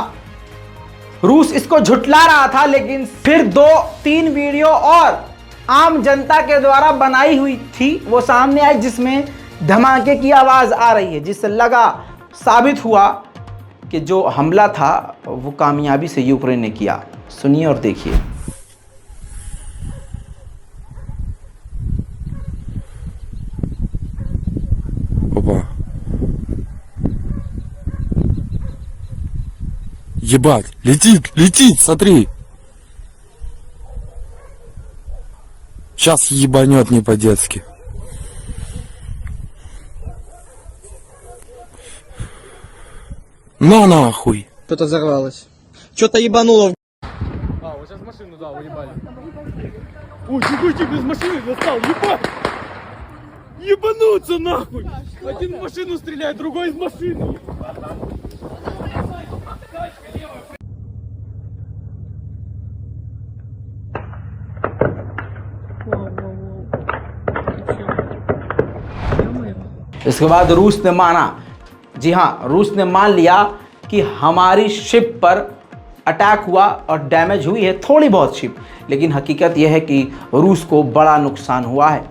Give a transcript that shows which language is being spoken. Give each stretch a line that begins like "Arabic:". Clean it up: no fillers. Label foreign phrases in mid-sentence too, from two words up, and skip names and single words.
Hindi: रूस इसको झुटला रहा था, लेकिन फिर 2-3 वीडियो और आम जनता के द्वारा बनाई हुई थी वो सामने आई, जिसमें धमाके की आवाज आ रही है, जिससे साबित हुआ कि जो हमला था वो कामयाबी से यूक्रेन ने किया। सुनिए और देखिए।
Russian: Ебать, летит, смотри. Сейчас ебанет не по-детски. На нахуй. Что-то взорвалось. Что-то ебануло. Вот сейчас машину, да, уебали. Ой, тихо, из машины достал, ебать! Ебануться нахуй! Один в машину стреляет, другой из машины.
Hindi: इसके बाद रूस ने माना, जी हाँ, रूस ने मान लिया कि हमारी शिप पर अटैक हुआ और डैमेज हुई है थोड़ी बहुत शिप, लेकिन हकीकत यह है कि रूस को बड़ा नुकसान हुआ है।